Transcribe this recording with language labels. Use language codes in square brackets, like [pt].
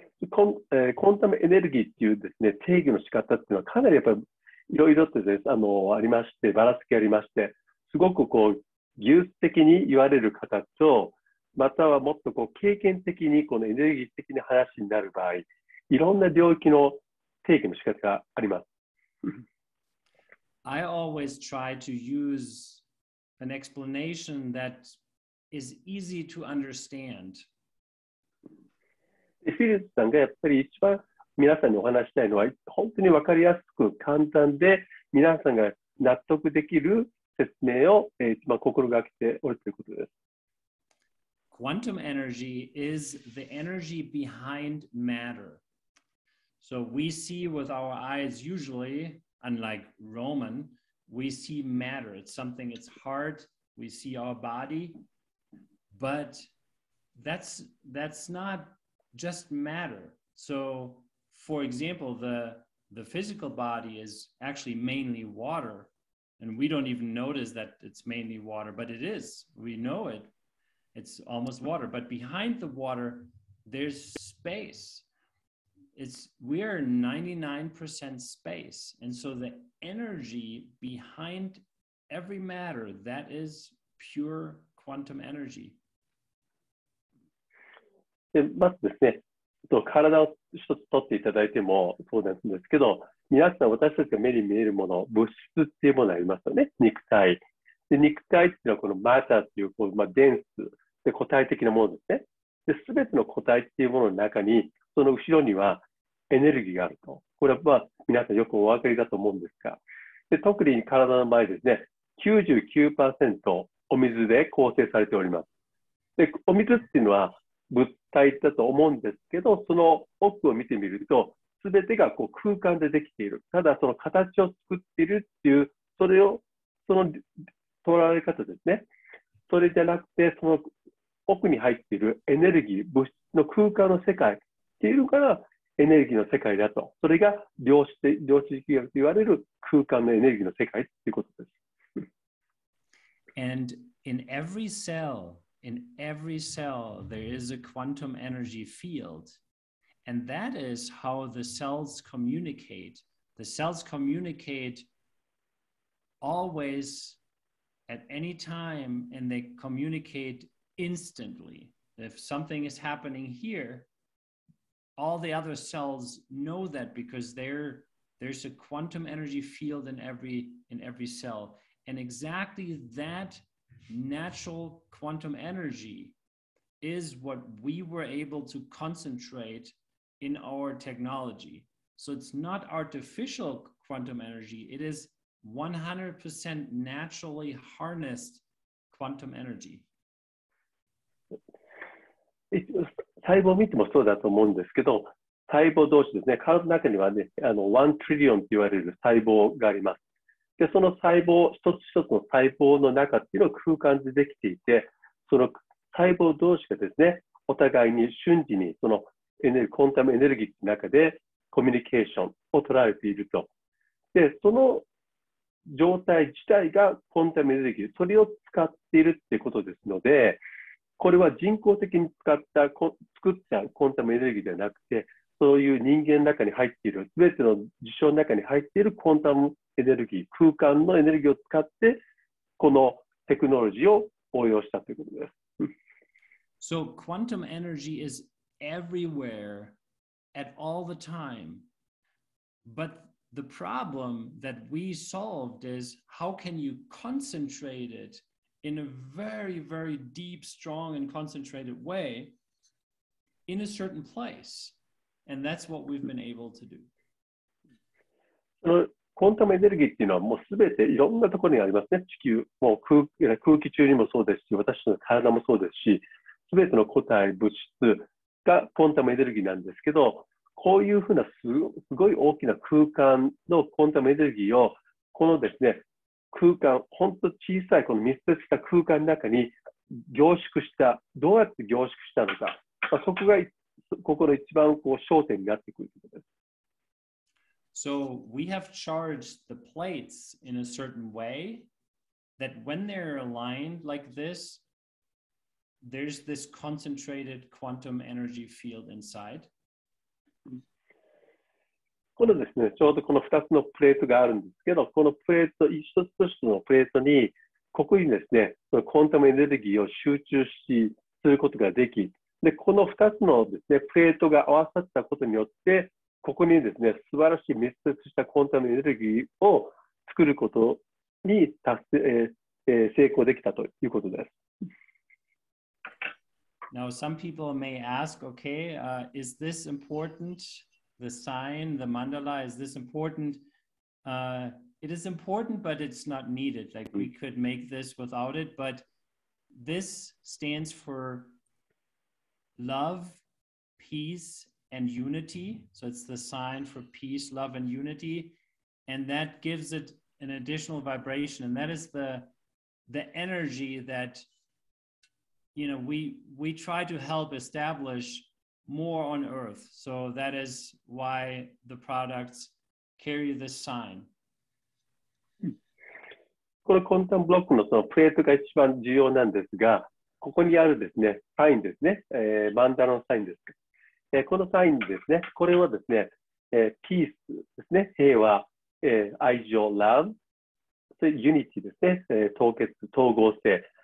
[ja] コンタムエネルギーっていうですね、定義の仕方っていうのはかなりやっぱりいろいろとです、ありまして、ばらつきありまして、すごくこう、技術的に言われる方と、またはもっとこう経験的にこのエネルギー的な話になる場合、いろんな領域の定義の仕方があります。 [en] I always try to use an explanation that is easy to understand. [ja] フィリップさんがやっぱり一番皆さんにお話したいのは、本当に分かりやすく簡単で皆さんが納得できる説明を一番心がけておるということです。 [en] Quantum energy is the energy behind matter. So we see with our eyes usually, unlike Roman, we see matter. It's something, it's hard. We see our body, but that's not just matter. So, for example, the physical body is actually mainly water, and we don't even notice that it's mainly water, but it is. We know it. It's almost water, but behind the water, there's space. We are 99% space, and so the energy behind every matter, that is pure quantum energy. [ja] でまずですね、体を一つ取っていただいてもそうなんですけど、皆さん私たちが目に見えるもの、物質っていうものがありますよね、肉体。で肉体っていうのはこのマターっていう電子で固体的なものですね。で、全ての固体っていうものの中に、その後ろにはエネルギーがあると。これは皆さんよくお分かりだと思うんですが、で特に体の場合ですね、99% お水で構成されております。で、お水っていうのは物体だと思うんですけど、その奥を見てみると、すべてがこう空間でできている。ただ、その形を作っているっていう、その捉え方ですね。それじゃなくて、その奥に入っているエネルギー、物質の空間の世界っていうのがエネルギーの世界だと。それが量子力学と言われる空間のエネルギーの世界っていうことです。 [en] And in every cell, there is a quantum energy field. And that is how the cells communicate. The cells communicate always at any time, and they communicate instantly. If something is happening here, all the other cells know that because there's a quantum energy field in every cell. And exactly that natural quantum energy is what we were able to concentrate in our technology. So it's not artificial quantum energy. It is 100% naturally harnessed quantum energy. [ja] 細胞を見てもそうだと思うんですけど、細胞同士ですね、体の中にはね、1トリリオンと言われる細胞があります。で、その細胞、一つ一つの細胞の中っていうのは空間でできていて、その細胞同士がですね、お互いに瞬時にそのコンタムエネルギーの中でコミュニケーションを取られていると。で、その状態自体がコンタムエネルギー、それを使っているっていうことですので、これは人工的に作ったコンタムエネルギーではなくて、そういう人間の中に入っている、すべての事象の中に入っているコンタムエネルギー、空間のエネルギーを使って、このテクノロジーを応用したということです。 [en] So quantum energy is everywhere at all the time. But the problem that we solved is how can you concentrate it in a very, very deep, strong, and concentrated way in a certain place. And that's what we've been able to do. [ja] コンタムエネルギーっていうのはもうすべていろんなところにありますね。地球、もう空気中にもそうですし、私の体もそうですし、すべての固体、物質がコンタムエネルギーなんですけど、こういうふうなすごい大きな空間のコンタムエネルギーを、このですね、空間、本当小さいこの密接した空間の中に凝縮した、どうやって凝縮したのか、そこがここの一番こう焦点になってくるということです。 [en] So we have charged the plates in a certain way that when they're aligned like this, there's this concentrated quantum energy field inside. [ja] このですね、ちょうどこの2つのプレートがあるんですけど、このプレート、一つ一つのプレートに、ここにですね、クォンタムエネルギーを集中することができ、で、この2つのですね、プレートが合わさったことによって、ここにですね、素晴らしい密接したクォンタムエネルギーを作ることに成功できたということです。 [en] Now, some people may ask, okay, is this important? The sign, the mandala, is this important? It is important, but it's not needed. Like we could make this without it, but this stands for love, peace, and unity. So it's the sign for peace, love, and unity. And that gives it an additional vibration. And that is the energy that, you know, we try to help establish more on Earth. So that is why the products carry this sign. [ja] このクォンタムブロックのそのプレートが一番重要なんですが、ここにあるですね、サインですね、マンダラのサインです。このサインですね、これはですね、ピースですね、平和、愛情、love、それユニティですね、統合性。